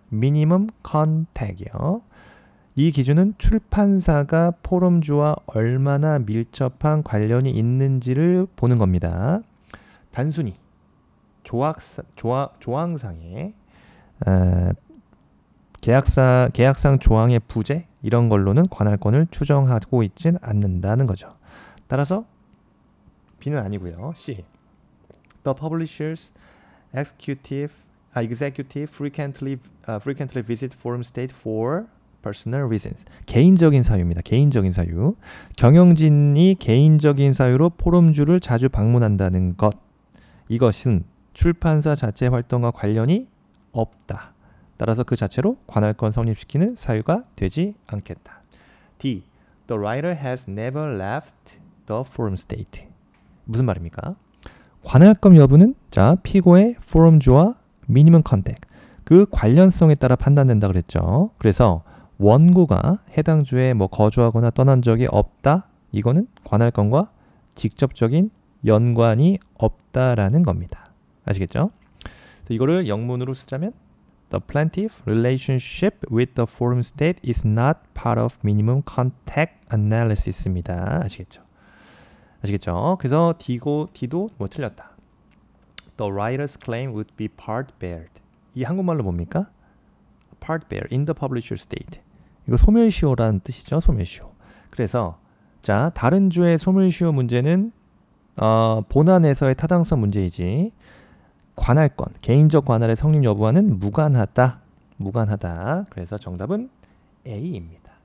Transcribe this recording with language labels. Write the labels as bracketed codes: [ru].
[ko] 미니멈 컨택이요. 이 기준은 출판사가 포럼주와 얼마나 밀접한 관련이 있는지를 보는 겁니다. 단순히 조항상의 계약상 조항의 부재 이런 걸로는 관할권을 추정하고 있진 않는다는 거죠. 따라서 B는 아니고요. C. [en] The publisher's executive frequently visit forum state for personal reasons. [ko] 개인적인 사유입니다. 개인적인 사유. 경영진이 개인적인 사유로 포럼주를 자주 방문한다는 것. 이것은 출판사 자체 활동과 관련이 없다. 따라서 그 자체로 관할권 성립시키는 사유가 되지 않겠다. D. [en] The writer has never left the forum state. [ko] 무슨 말입니까? 관할권 여부는 자 피고의 포럼주와 미니멈 컨택 그 관련성에 따라 판단된다 그랬죠. 그래서 원고가 해당 주에 거주하거나 떠난 적이 없다. 이거는 관할권과 직접적인 연관이 없다라는 겁니다. 아시겠죠? 이거를 영문으로 쓰자면 [en] The plaintiff relationship with the forum state is not part of minimum contact analysis입니다. [ko] 아시겠죠? 아시겠죠? 그래서 D도 틀렸다. [en] The writer's claim would be part bared. [ko] 이 한국말로 뭡니까? [en] part bear in the publisher state. [ko] 이거 소멸시효라는 뜻이죠. 소멸시효. 그래서 자 다른 주의 소멸시효 문제는 본안에서의 타당성 문제이지 관할권, 개인적 관할의 성립 여부와는 무관하다. 그래서 정답은 A입니다.